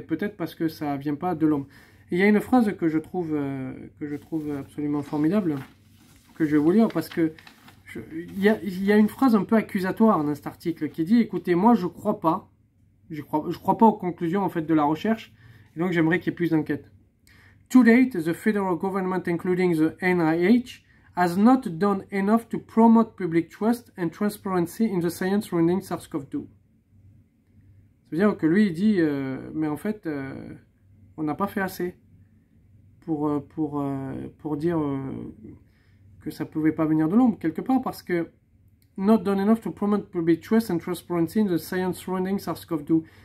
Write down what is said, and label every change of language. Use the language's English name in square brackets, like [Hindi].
[French] Mais peut-être parce que ça ne vient pas de l'homme. Et il y a une phrase que je trouve absolument formidable, que je vais vous lire, parce que il y a une phrase un peu accusatoire dans cet article qui dit, écoutez, moi, je crois pas aux conclusions, en fait, de la recherche, et donc j'aimerais qu'il y ait plus d'enquêtes. [English] To date, the federal government, including the NIH, has not done enough to promote public trust and transparency in the science surrounding SARS-CoV-2. [French] Ça veut dire que lui, il dit, mais en fait, on n'a pas fait assez pour dire que ça ne pouvait pas venir de l'homme, quelque part, parce que [English] not done enough to promote public trust and transparency in the science surrounding SARS-CoV-2.